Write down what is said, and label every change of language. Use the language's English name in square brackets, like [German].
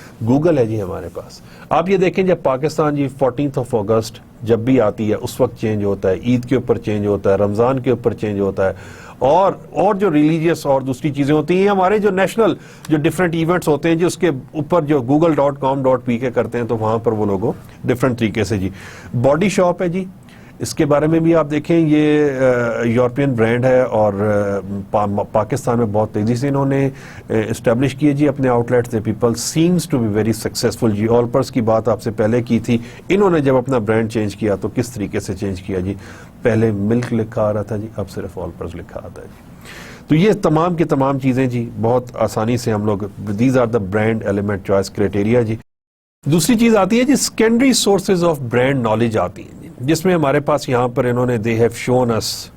[Urdu] Google ہے جی ہمارے پاس. آپ یہ دیکھیں جب پاکستان جی 14 اگست جب بھی آتی ہے اس وقت چینج ہوتا ہے, عید کے اوپر چینج ہوتا ہے, رمضان کے اوپر چینج ہوتا ہے, اور جو ریلیجیس اور دوسری چیزیں ہوتی ہیں, ہمارے جو نیشنل جو ڈفرینٹ ایونٹس ہوتے ہیں جی اس کے اوپر جو google.com.pk کرتے ہیں تو وہاں پر وہ لوگوں ڈفرینٹ طریقے سے جی. باڈی شاپ ہے جی, اس کے بارے میں بھی آپ دیکھیں, یہ یورپین برانڈ ہے اور پاکستان میں بہت تیزی سے انہوں نے اسٹیبلش کیے جی اپنے out let's. [English] People seems to be very successful جی. [Urdu] آلپرس کی بات آپ سے پہلے کی تھی, انہوں نے جب اپنا برانڈ چینج کیا تو کس طریقے سے چینج کیا جی, پہلے ملک لکھا آ رہا تھا جی, اب صرف آلپرس لکھا آتا ہے جی. تو یہ تمام کی تمام چیزیں جی بہت آسانی سے ہم لوگ, [English] these are the brand element choice criteria [Urdu] جی. دوسری چیز آتی ہے جی secondary sources of brand knowledge آتی ہیں جی, جس میں ہمارے پاس یہاں پر انہوں نے [English] they have shown اس